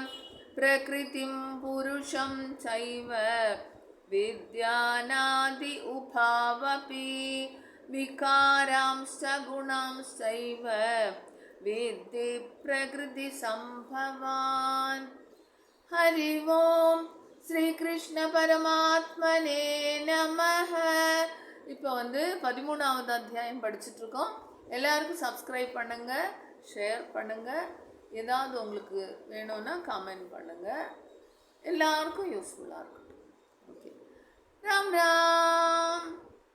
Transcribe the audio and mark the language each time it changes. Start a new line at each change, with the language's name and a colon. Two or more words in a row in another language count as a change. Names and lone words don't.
Sanskrit: प्रकृतिं पुरुषं चैव विद्यानादि उभावपि विकारांश्च गुणांश्चैव विद्धि प्रकृति संभवान्. हरि ओम श्री कृष्ण परमात्मने நமஹ.
Tamil: இப்போ 13வது அத்தியாயம் படிச்சுட்டு இருக்கோம். எல்லாருக்கும் சப்ஸ்கிரைப் பண்ணுங்க, ஷேர் பண்ணுங்க. ஏதாவது உங்களுக்கு வேணும்னா கமெண்ட் பண்ணுங்க. எல்லாருக்கும் யூஸ்ஃபுல்லாக இருக்கட்டும். ஓகே, ராம் ராம்.